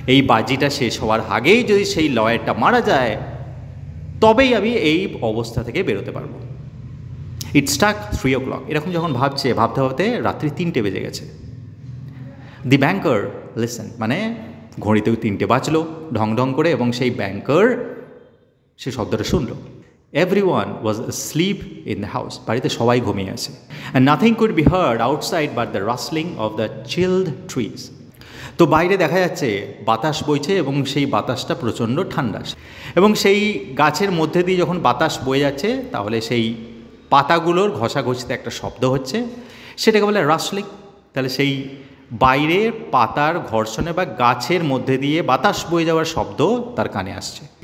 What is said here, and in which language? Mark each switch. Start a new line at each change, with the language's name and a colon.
Bangla: এই বাজিটা শেষ হওয়ার আগেই যদি সেই লয়ারটা মারা যায় তবেই আমি এই অবস্থা থেকে বেরোতে পারবো।
English: It stuck 3 o'clock।
Bangla: এরকম যখন ভাবতে ভাবতে রাত্রি 3টে বেজে গেছে।
English: the banker listen,
Bangla: মানে ঘড়িতেও 3টে বাজলো ঢং ঢং করে, এবং সেই ব্যাংকার সে শব্দটা শুনলো।
English: Everyone was asleep in the house.
Bangla: বাড়িতে সবাই ঘুমিয়ে আছে।
English: And nothing could be heard outside but the rustling of the chilled trees.
Bangla: তো বাইরে দেখা যাচ্ছে বাতাস বইছে এবং সেই বাতাসটা প্রচণ্ড ঠান্ডা, এবং সেই গাছের মধ্যে দিয়ে যখন বাতাস বয়ে যাচ্ছে তাহলে সেই পাতাগুলোর ঘষাঘষিতে একটা শব্দ হচ্ছে, সেটাকে বলে রাসলিং। তাহলে সেই বাইরে পাতার ঘর্ষণে বা গাছের মধ্যে দিয়ে বাতাস বয়ে যাওয়ার শব্দ তার কানে আসছে।